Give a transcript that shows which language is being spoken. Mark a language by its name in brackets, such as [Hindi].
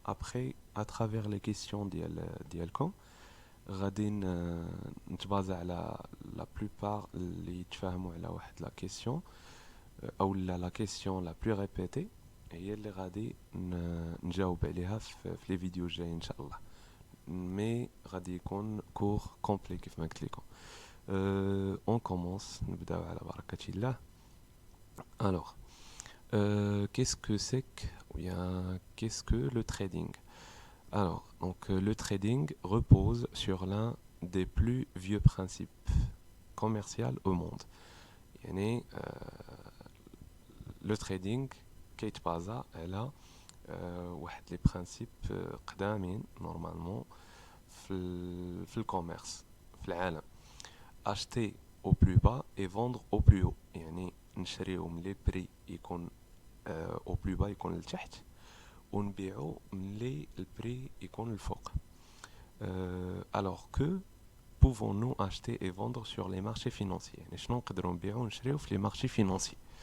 [Arabic] ابخي ا ترافير لي كيسيون ديالكم غادي نتبازا على لا بلوبار اللي يتفاهموا على واحد لا كيسيون او لا كيسيون لا بلو ريبيتي هي اللي غادي نجاوب عليها في لي فيديو الجايين ان شاء الله. مي غادي يكون كور كومبلي كيف ما قلت لكم. اون كومونس، نبداو على بركه الله. [French] Alors, qu'est-ce que c'est que, ou bien, qu'est-ce que le trading? Alors, donc, le trading repose sur l'un des plus vieux principes commerciaux au monde. [Arabic] يعني, le trading كيتبازا على واحد لي برانسيب قدامين نورمالمون في الكوميرس في العالم. [French] acheter au plus bas et vendre au plus haut، [Arabic] يعني نشريو من لي بري يكون [French] au plus bas [Arabic] يكون لتحت، ونبيعو من لي البري يكون الفوق. [French] alors que pouvons-nous acheter et vendre sur les marchés financiers؟ [Arabic] يعني شنو نقدروا نبيعو ونشريو في لي مارشي فينانسي.